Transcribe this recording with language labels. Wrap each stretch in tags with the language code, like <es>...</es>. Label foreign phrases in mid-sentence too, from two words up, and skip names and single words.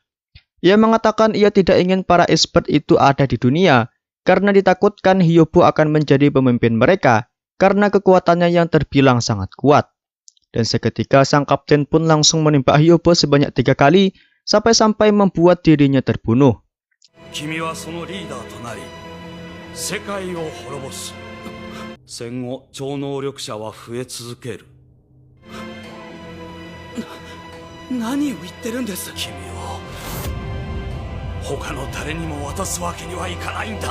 <id>Ia mengatakan ia tidak ingin para expert itu ada di dunia karena ditakutkan Hyobo akan menjadi pemimpin mereka karena kekuatannya yang terbilang sangat kuat. Dan seketika sang kapten pun langsung menembak Hyobo sebanyak 3 kali sampai-sampai membuat dirinya terbunuh.</id> <ja>君はそのリーダーとなり世界を滅ぼす。戦後超能力者は増え続ける。何を言ってるんです。君を他の誰にも渡すわけにはいかないんだ。</ja>